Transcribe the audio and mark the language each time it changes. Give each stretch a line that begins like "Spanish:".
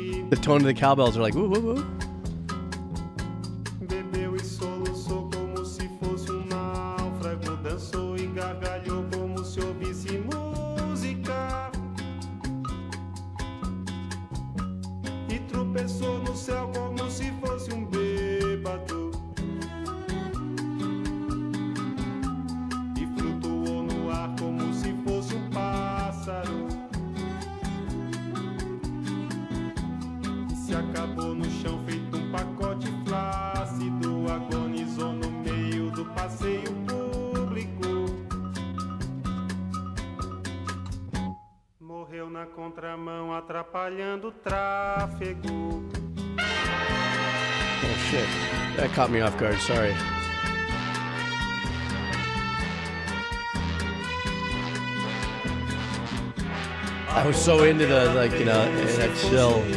English: The tone of the cowbells are like woo woo woo.
Portuguese: Bebeu e soluçou como se fosse náufrago. Dançou e gargalhou como se ouvisse música. E tropeçou no céu como se fosse bêbado. E flutuou no ar como se fosse pássaro. Se acabou no chão feito pacote flácido. Agonizou no meio do passeio público. Morreu na contramão atrapalhando o tráfego.
English: Oh shit, that caught me off guard. Sorry. I was so into the, like, you know, that chill.